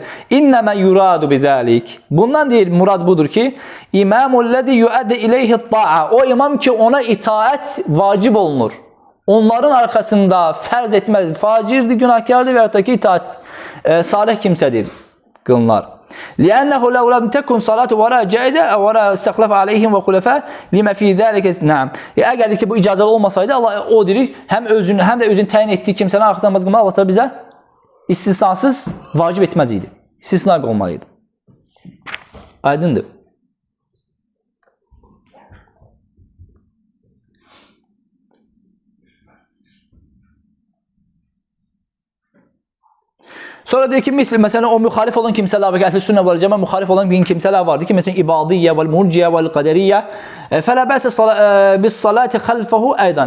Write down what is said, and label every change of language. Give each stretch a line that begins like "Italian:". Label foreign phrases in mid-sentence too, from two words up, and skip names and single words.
Arabic: إنما يراد بذلك.
Azerbaijani: Bundan deyir, murad budur ki,
Arabic: الإمام الذي يؤدى إليه الطاعة.
Azerbaijani: O imam ki ona itaət vacib olunur. Onların arxasında fərz etməz, facirdir, günahkardır və ya ki itaət salih kimsədir qılınlar.
Arabic: لأنه لو لم تكن صلاة وراء جائزة أو وراء استخلاف عليهم وخلفاء لما في ذلك نعم.
Azerbaijani: Əgər ki bu icazəli olmasaydı Allah o deyir, həm də özünü təyin etdiyi kimsənin arxasında namaz qılmaq Allah bizə istisnasız vacib etməz idi. İstisna olmalıydı. Aydındır. Sonra deyir ki, məsələn, o müxalif olan kimsələr var ki,
Arabic: أهل السنة والجماعة
Azerbaijani: müxalif olan kimsələr vardır ki, məsələn,
Arabic: الإباضية والمرجئة والقدرية فلا بأس بالصلاة خلفه أيضا.